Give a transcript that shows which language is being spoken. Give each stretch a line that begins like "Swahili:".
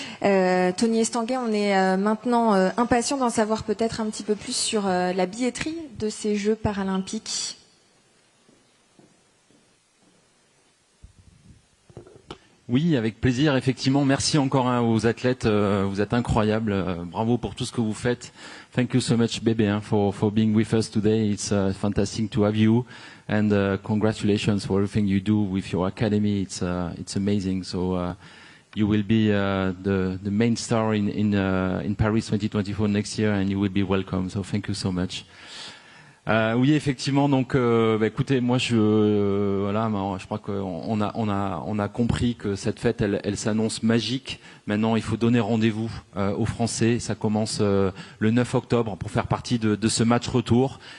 French: Tony Estanguet, on est maintenant impatient d'en savoir peut-être un petit peu plus sur la billetterie de ces Jeux paralympiques. Oui, avec plaisir, effectivement. Merci encore aux athlètes. Vous êtes incroyables. Bravo pour tout ce que vous faites.
English: Thank you so much, Bébé, for being with us today. It's fantastic to have you. And congratulations for everything you do with your academy. It's amazing. So you will be the main star in Paris 2024 next year, and you will be welcome. So thank you so much.
French: Oui, effectivement. Donc, écoutez, moi, je crois qu'on a compris que cette fête, elle s'annonce magique. Maintenant, il faut donner rendez-vous aux Français. Ça commence le 9 octobre pour faire partie de ce match retour.